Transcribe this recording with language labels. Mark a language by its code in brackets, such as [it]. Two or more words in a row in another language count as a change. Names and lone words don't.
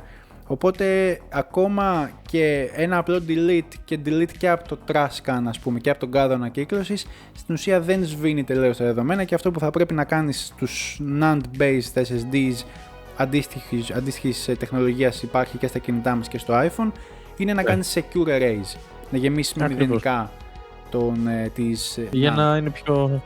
[el] Οπότε ακόμα και ένα απλό delete και από το [en] trash can, [el] ας πούμε, και από τον κάδο ανακύκλωσης, στην ουσία δεν σβήνει τελείως τα δεδομένα, και αυτό που θα πρέπει να κάνεις στους [en] NAND-based SSDs [el] αντίστοιχης τεχνολογίας, υπάρχει και στα κινητά μας και στο iPhone, είναι να κάνεις [en] secure arrays, [el] να γεμίσεις με μηδενικά για να είναι πιο...